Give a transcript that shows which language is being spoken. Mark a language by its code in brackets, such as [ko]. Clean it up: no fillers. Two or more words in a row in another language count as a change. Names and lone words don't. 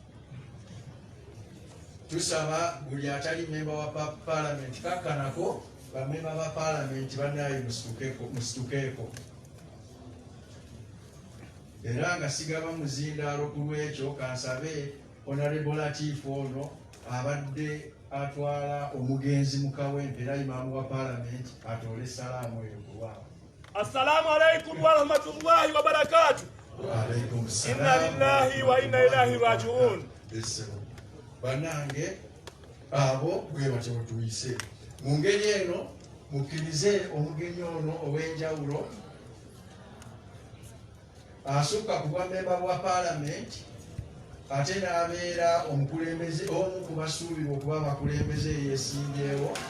[lg] Tusaba buli atali mmemba wa paalamenti kakkanako, bamemba ba paalamenti bannaye musitukeeko. Era nga sigaba muzindaalo ku lwekyo kansabe Honorable Latif ono abadde atwala omugenzi mu Kawempe era imaamu wa paalamenti atoole essalaamu eyo kulwabo. [ar] السلام عليكم ورحمة الله وبركاته. وعليكم السلام. إنا لله وإنا إليه راجعون. [lg] Banange abo bwe batyo tuyise. Mu ngeri eno mukkirize omugenyi ono ow'enjawulo asukka ku bwamemba bwa paalamenti ate n'abeera omukulembeze omu ku basuubirwa okuba abakulembeze yeesimbyewo.